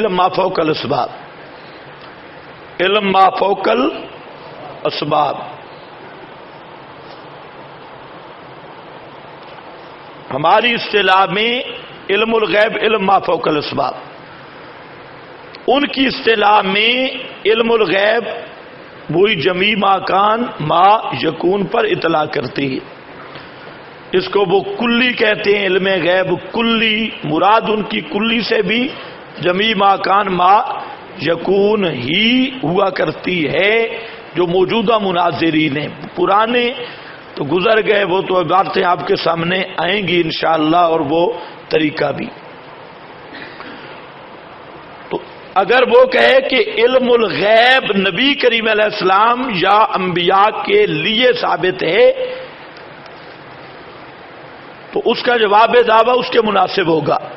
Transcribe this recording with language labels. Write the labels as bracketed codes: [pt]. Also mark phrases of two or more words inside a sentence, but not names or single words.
[ar] علم ما فوق الاسباب. علم ما فوق الاسباب. [ur] ہماری اصطلاح میں علم الغیب [ar] علم ما فوق الاسباب. [ur] ان کی اصطلاح میں علم الغیب وہی [ar] جمیع ما کان ما یکون [ur] پر اطلاع کرتی ہے. اس کو وہ کلی کہتے ہیں، علم غیب کلی. مراد ان کی کلی سے بھی [ar] جمیع ما کان ما یکون [ur] ہی ہوا کرتی ہے. جو موجودہ مناظرین ہیں، پرانے تو گزر گئے، وہ تو عبارتیں آپ کے سامنے آئیں گی انشاءاللہ، اور وہ طریقہ بھی. تو اگر وہ کہے کہ علم الغیب نبی کریم علیہ السلام یا انبیاء کے لیے ثابت ہے، تو اس کا جواب دعویٰ اس کے مناسب ہوگا.